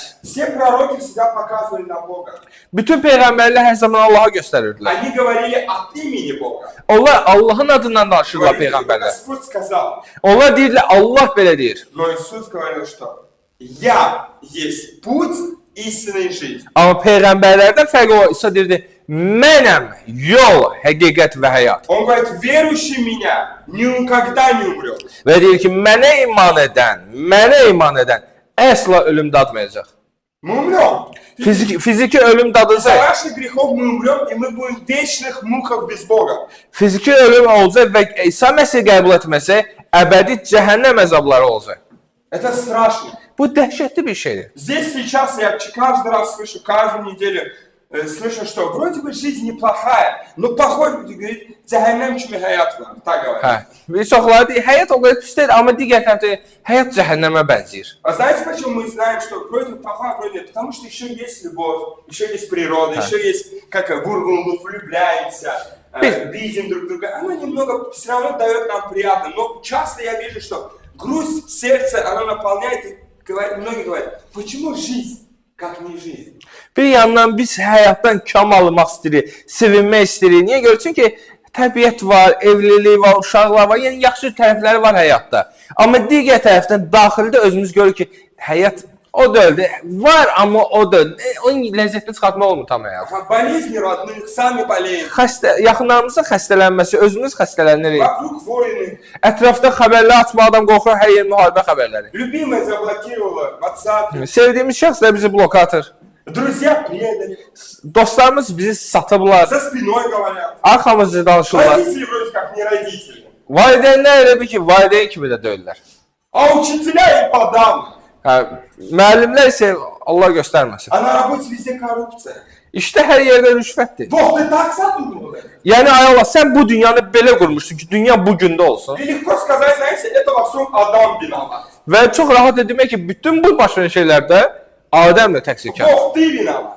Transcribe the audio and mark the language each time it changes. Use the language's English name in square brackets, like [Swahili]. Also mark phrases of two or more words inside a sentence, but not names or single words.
[Russian] Все пророки всегда показывали на Бога. [Azerbaijani] Bütün peyğəmbərlər hər zaman Allaha göstərirdilər. [Russian] Они говорили от имени Бога. [Azerbaijani] Onlar Allahın adından danışırlar [Russian] Говорили, как peyğəmbərlər. Господь сказал. [Azerbaijani] Onlar deyirlər, Allah belə deyir. [Russian] Но Иисус говорил, что я есть путь, истина и жизнь. [Azerbaijani] Amma peyğəmbərlərdən fərqi o, İsa deyirdi, mənəm yol, həqiqət və həyat. [Russian] Он говорит, верующий в меня никогда не умрет. [Azerbaijani] Və deyir ki, mənə iman edən əsla ölüm dadmayacaq. [Russian] Мы умрем. [Azerbaijani] Fiziki ölüm dadıcı. [Russian] За наших грехов мы умрем, и мы будем в вечных муках без Бога. [Azerbaijani] Fiziki ölüm olacaq və İsa Məsih qəbul etməsə, əbədi cəhənnəm əzabları olacaq. [Russian] Это страшно. [Azerbaijani] Bu dəhşətli bir şeydir. [Russian] Здесь сейчас я каждый раз слышу, каждую неделю слышу, что вроде бы жизнь неплохая, но похоже, говорит, [Azerbaijani] cehennem kimi hayat var. [Russian] Так говорят. [Azerbaijani] Hə. Bir çoxları deyir, həyat o qədər pis deyil, amma digər tərəfdə həyat cəhənnəmə bənzəyir. [Russian] А знаете, почему мы знаем, что вроде плохая, вроде? Потому что еще есть любовь, еще есть природа, еще есть, как мы влюбляемся, видим друг друга. Оно немного все равно дает нам приятно, но часто я вижу, что грусть сердца, она наполняет, и многие говорят, почему жизнь, как не жизнь? [Azerbaijani] Bir yandan biz həyatdan kam almaq istəyirik, sevinmək istəyirik. Niyə görə? Çünki təbiət var, evlilik var, uşaqlar var, yəni yaxşı tərəfləri var həyatda. Amma digər tərəfdən daxildə özümüz görürük ki, həyat o deyildi. Var, amma o deyil. Onun ləzzətini çıxartmaq olmur tam həyat. [Russian] Болезни родных, сами болеем. [Azerbaijani] Yaxınlarımızın xəstələnməsi, özümüz xəstələnirik. [Russian] Вокруг войны. [Azerbaijani] Ətrafda xəbərlər açmaqdan qorxur, hər yer müharibə xəbərləri. [Russian] Любимая заблокировала WhatsApp. [Azerbaijani] Sevdiyimiz şəxslər bizi blok atır. [Russian] Друзья предали. [Azerbaijani] Dostlarımız bizi satıblar. [Russian] За спиной говорят. [Azerbaijani] Arxamızda danışırlar. [Russian] Родители вроде как не родители. [Azerbaijani] Valideynlər elə bir ki, valideyn kimi də deyirlər. [Russian] А учителя и подавно. [Azerbaijani] Hə, müəllimlər isə Allah göstərməsin. [Russian] А на работе везде коррупция. [Azerbaijani] İşdə hər yerdə rüşvətdir. [Russian] Бог, ты так задумал это? [Azerbaijani] Yəni ay Allah, sən bu dünyanı belə qurmuşsun ki, dünya bu gündə olsun. [Russian] И легко сказать, знаете, это во всем Адам виноват. [Azerbaijani] Və çox rahat demək ki, bütün bu baş verən şeylərdə Adəm də təqsirkar. [Russian] Бог, ты виноват.